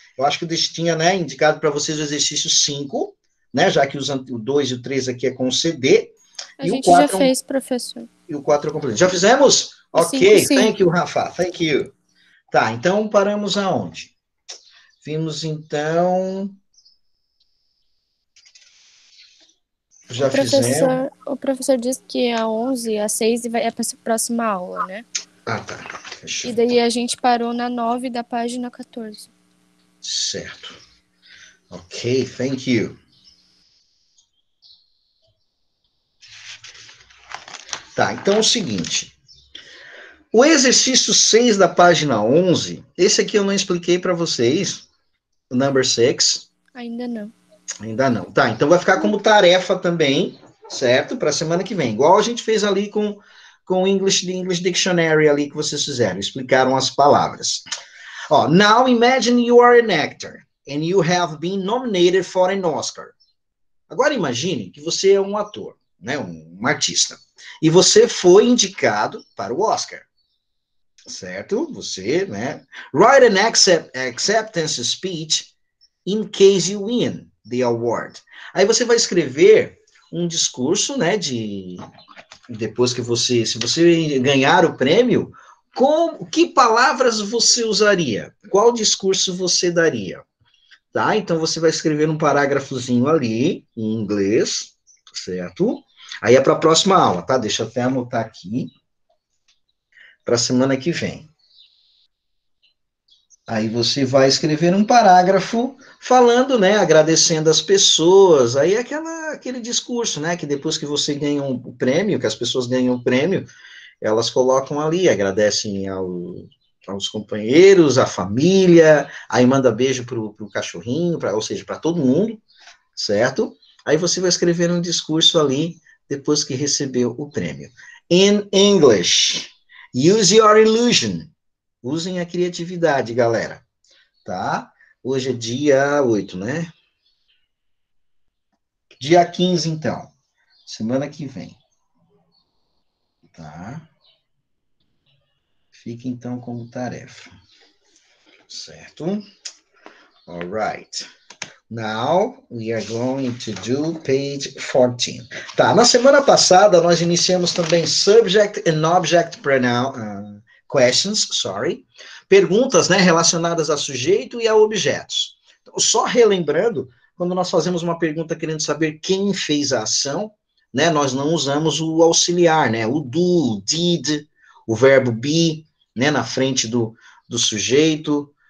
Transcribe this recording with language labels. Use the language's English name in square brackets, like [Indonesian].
[Portuguese] Eu acho que eu tinha, né, indicado para vocês o exercício 5, né, já que o 2 e o 3 aqui é com CD. A gente já fez, professor. E o 4 é completo. Já fizemos? [English] Ok, thank you, Rafa, thank you. [Portuguese] Tá, então paramos aonde? Vimos, então... Já fizemos. O professor disse que a 11, a 6 é para a próxima aula, né? Ah, tá. Fechou. E daí a gente parou na 9 da página 14. [English] Certo. Ok, thank you. [Portuguese] Tá, então é o seguinte. O exercício 6 da página 11, esse aqui eu não expliquei para vocês, o number 6. Ainda não. Ainda não. Tá, então vai ficar como tarefa também, certo? Para a semana que vem. Igual a gente fez ali com o English Dictionary ali que vocês fizeram, explicaram as palavras. [English] Ó, now imagine you are an actor and you have been nominated for an Oscar. [Portuguese] Agora imagine que você é um ator, né, um artista, e você foi indicado para o Oscar, certo? Você, né? [English] Write an acceptance speech in case you win the award. [Portuguese] Aí você vai escrever um discurso, né, depois que se você ganhar o prêmio, que palavras você usaria? Qual discurso você daria? Tá? Então você vai escrever um parágrafozinho ali, em inglês, certo? Aí é para a próxima aula, tá? Deixa eu até anotar aqui, para a semana que vem. Aí você vai escrever um parágrafo falando, né, agradecendo as pessoas, aí aquele discurso, né, que depois que você ganha um prêmio, que as pessoas ganham um prêmio, elas colocam ali, agradecem aos companheiros, à família, aí manda beijo pro cachorrinho, ou seja, para todo mundo, certo? Aí você vai escrever um discurso ali, depois que recebeu o prêmio. [English] In English, use your illusion. [Portuguese] Usem a criatividade, galera, tá? Hoje é dia 8, né? Dia 15, então. Semana que vem. Tá? Fica, então, como tarefa. Certo? [English] All right. Now, we are going to do page 14. [Portuguese] Tá, na semana passada, nós iniciamos também [English] subject and object pronoun... [Portuguese] questions, perguntas, né, relacionadas a sujeito e a objetos. Então, só relembrando, quando nós fazemos uma pergunta querendo saber quem fez a ação, né, nós não usamos o auxiliar, né, o do, did, o verbo be, né, na frente do sujeito.